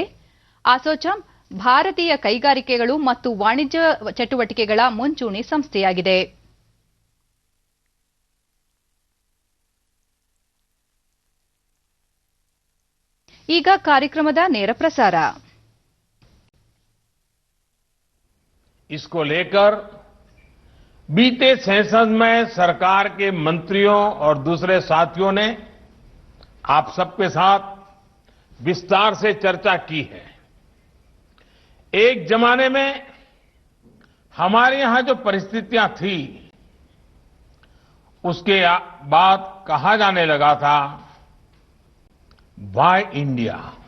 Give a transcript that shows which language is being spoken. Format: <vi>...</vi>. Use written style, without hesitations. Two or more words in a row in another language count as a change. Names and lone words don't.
<kn>ಆಸೋಚಾಮ್ ಭಾರತೀಯ ಕೈಗಾರಿಕೆಗಳು ಮತ್ತು ವಾಣಿಜ್ಯ ಚಟುವಟಿಕೆಗಳ ಮುಂಚೂಣಿ ಸಂಸ್ಥೆಯಾಗಿದೆ. ಈಗ ಕಾರ್ಯಕ್ರಮದ ನೇರ ಪ್ರಸಾರ.</kn> <hi>इसको लेकर बीते सेशन में सरकार के मंत्रियों और दूसरे साथियों ने आप सबके साथ विस्तार से चर्चा की है. एक जमाने में हमारे यहां जो परिस्थितियां थी उसके बाद कहा जाने लगा था</hi> <en>Why India.</en>